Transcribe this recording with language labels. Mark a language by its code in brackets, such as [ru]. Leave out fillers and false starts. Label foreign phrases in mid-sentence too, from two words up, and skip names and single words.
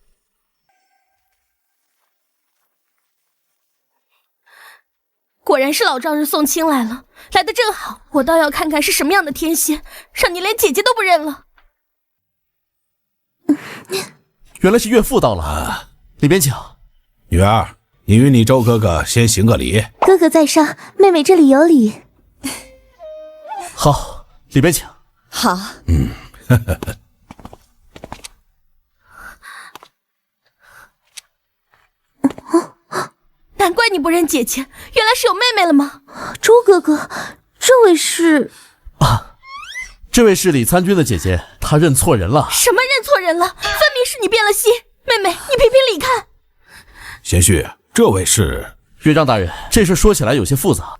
[zh] 果然是老丈人送親來了，來得正好，我倒要看看是什麼樣的天仙，讓你連姐姐都不認了。原來是岳父到了，裡邊請。女兒，你與你周哥哥先行個禮。哥哥在上，妹妹這裡有禮。好，裡邊請。好。難怪你不認姐姐，原來是有妹妹了嗎？周哥哥，這位是…… 這位是李參軍的姐姐，她認錯人了。什麼認錯人了？分明是你變了心。妹妹，你評評理看。賢婿，這位是…… 岳丈大人，這事說起來有些複雜。